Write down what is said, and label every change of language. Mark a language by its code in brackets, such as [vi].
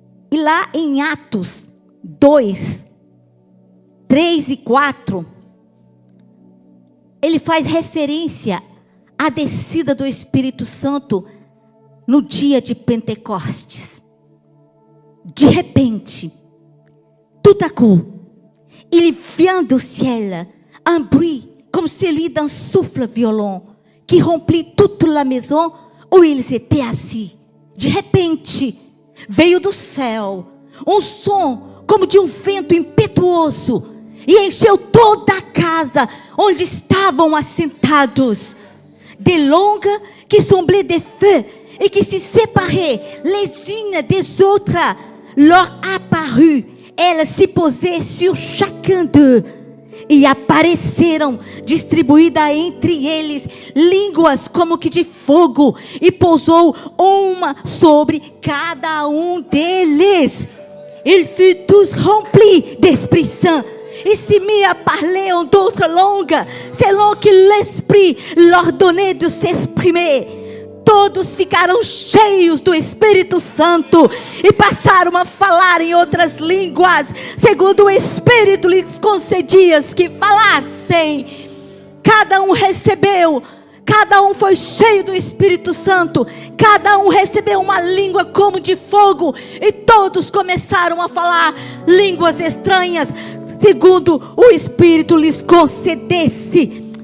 [pt] E lá em Atos 2, 3 e 4, ele faz referência à descida do Espírito Santo no dia de Pentecostes. De repente, [fr] tout à coup, il vient du ciel un bruit comme celui d'un souffle violent qui remplit toute la maison où ils étaient assis. [pt] De repente, veio do céu um som como de um vento impetuoso e encheu toda a casa onde estavam assentados. [fr] De longue qui semblaient des feux et qui se séparaient les unes des autres, leur apparut, elles se posaient sur chacun d'eux, [pt] e apareceram distribuídas entre eles línguas como que de fogo, e pousou uma sobre cada um deles. [fr] Ils furent tous remplis d'Esprit Saint et se mit à parler en d'autres langues, selon que l'Esprit leur donnait de s'exprimer. [pt] Todos ficaram cheios do Espírito Santo e passaram a falar em outras línguas, segundo o Espírito lhes concedia que falassem. Cada um recebeu, cada um foi cheio do Espírito Santo, cada um recebeu uma língua como de fogo, e todos começaram a falar línguas estranhas, segundo o Espírito lhes concedesse.